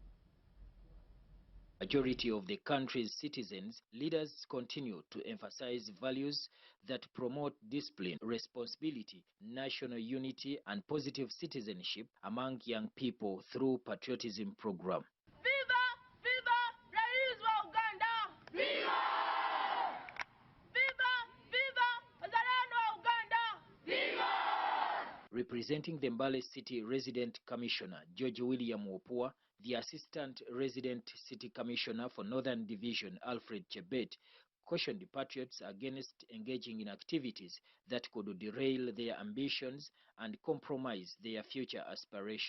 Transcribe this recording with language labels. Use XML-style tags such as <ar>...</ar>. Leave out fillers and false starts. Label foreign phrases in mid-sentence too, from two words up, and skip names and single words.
<en>Majority of the country's citizens, leaders continue to emphasize values that promote discipline, responsibility, national unity, and positive citizenship among young people through patriotism program.</en> <sw>Viva! Viva! Rais wa Uganda! Viva! Viva! Viva! Wazalendo wa Uganda! Viva!</sw> <en>Representing the Mbale City Resident Commissioner George William Wapua, the Assistant Resident City Commissioner for Northern Division Alfred Chebet cautioned the patriots against engaging in activities that could derail their ambitions and compromise their future aspiration.</en>